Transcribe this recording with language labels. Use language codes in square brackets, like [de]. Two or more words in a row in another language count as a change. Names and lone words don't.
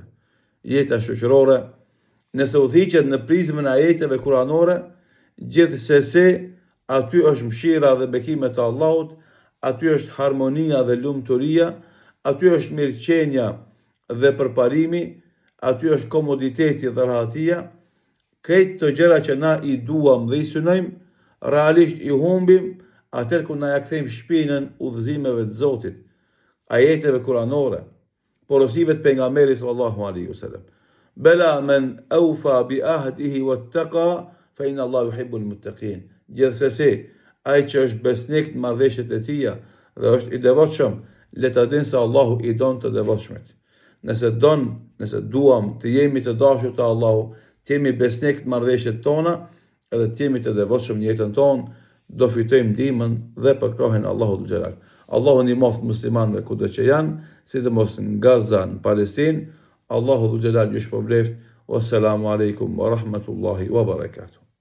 [sq] Jeta shoqërore, nëse udhiqet në prizmën e ajeteve kuranore, gjithsesi aty është mëshira dhe bekimet e Allahut, aty është harmonia dhe lumturia, aty është mirëqenia dhe përparimi, aty është komoditeti dhe rahatia. Këto të gjëra që na I duam dhe I synojmë, realisht I humbim atëherë kur na ja kthejmë shpinën udhëzimeve të Zotit, ajeteve kuranore, porosive të pejgamberit [ar] صلى الله عليه وسلم. بلى من أوفى بعهده واتقى فإن الله يحب المتقين. [sq] Gjithsesi, ai që është besnik në marrëveshjet e tija dhe është I devotshëm, le ta dinë se Allahu I don të devotshmit. Nëse duam të jemi të dashur të Allahu, të jemi besnik në marrëveshjet tona, edhe të jemi të devotshëm në jetën tonë, do fitojmë ndihmën dhe përkrahjen e Allahut [ar] ذو الجلال. [sq] Allahu ndihmoft muslimanëve kudo që janë, sidomos në Gaza, në Palestinë. Allahu [ar] ذو الجلال [sq] ju shpërbleft. [ar] والسلام عليكم ورحمة الله وبركاته.